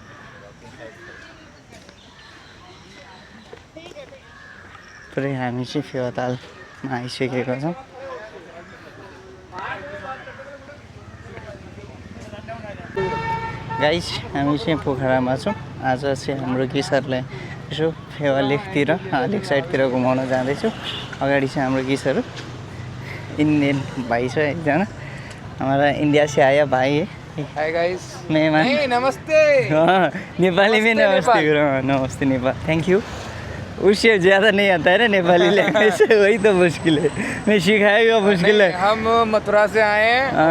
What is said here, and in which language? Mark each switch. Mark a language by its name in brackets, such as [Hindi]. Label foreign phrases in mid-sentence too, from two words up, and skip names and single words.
[Nepali] पुरै हामी चाहिँ फेवातालमा आइसकेका छौँ। गाइस हामी चाहिँ पोखरामा छौँ। आज चाहिँ हाम्रो गेस्टहरूलाई यसो फेवा लेकतिर लेक साइडतिर घुमाउन जाँदैछु। अगाडि चाहिँ हाम्रो गेस्टहरू इंडियन भाई छ एकजना। [Hindi] हमारा इंडिया से आया भाई है। [English] Hi guys. [Hindi] मेहमान। hey, नमस्ते। नेपाली में नमस्ते करो। नमस्ते नेपाल। [English] Thank you. [Hindi] उससे ज़्यादा नहीं आता है ना नेपाली लैंग्वेज से, वही तो मुश्किल है। मैं सिखाएगा मुश्किल है। हम मथुरा से आए हैं।